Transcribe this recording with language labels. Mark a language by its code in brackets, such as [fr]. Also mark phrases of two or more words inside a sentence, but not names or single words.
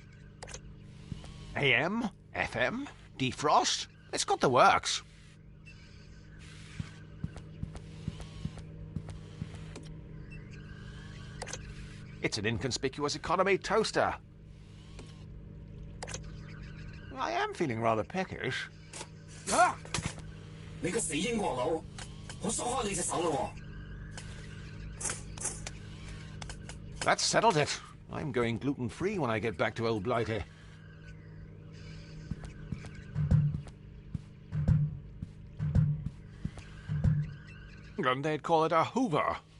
[en] AM, FM, defrost, it's got the works. It's an inconspicuous economy toaster. I am feeling rather peckish. Ah! [yue] 你個死英國佬，我鎖開你隻手咯喎！ [en] That settled it. I'm going gluten-free when I get back to Old Blighty. And they'd call it a Hoover.